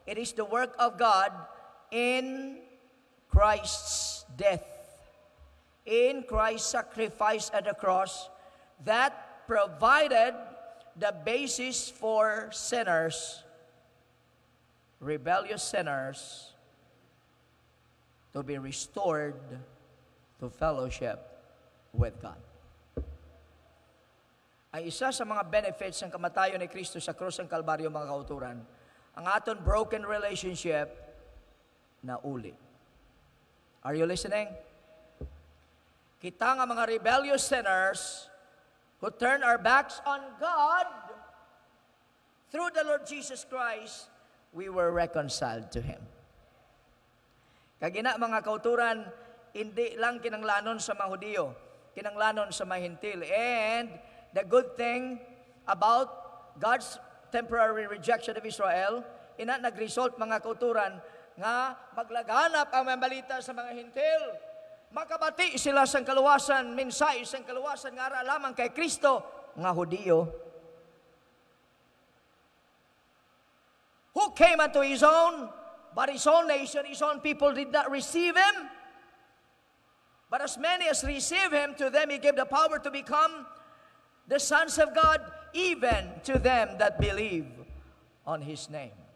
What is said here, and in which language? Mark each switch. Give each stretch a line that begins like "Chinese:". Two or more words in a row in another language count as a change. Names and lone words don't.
English: It is the work of God in Christ's death, in Christ's sacrifice at the cross, that provided the basis for sinners, rebellious sinners, to be restored to fellowship with God.
Hiligaynon: Ay isa sa mga benefits ng kamatayon ni Kristo sa krus ng Kalbaryo, mga kauturan, ang aton
English: broken relationship
Hiligaynon: na uli.
English: Are you listening?
Hiligaynon: Kita nga mga
English: rebellious sinners who turn our backs on God, through the Lord Jesus Christ, we were reconciled to Him.
Hiligaynon: Kagina mga kauturan, hindi lang kinanglanon sa mga Hudiyo, kinanglanon sa mga Hintil.
English: And the good thing about God's temporary rejection of Israel,
Hiligaynon: ina nag-result mga kauturan nga maglaganap ang mga balita sa mga Hintil. Makabati sila sa kaluwasan, minsay sa kaluwasan nga ara lamang kay Kristo, nga Hudiyo.
English: Who came unto His own, but His own nation, His own people did not receive Him. But as many as receive Him, to them He gave the power to become the sons of God, even to them that believe on His name.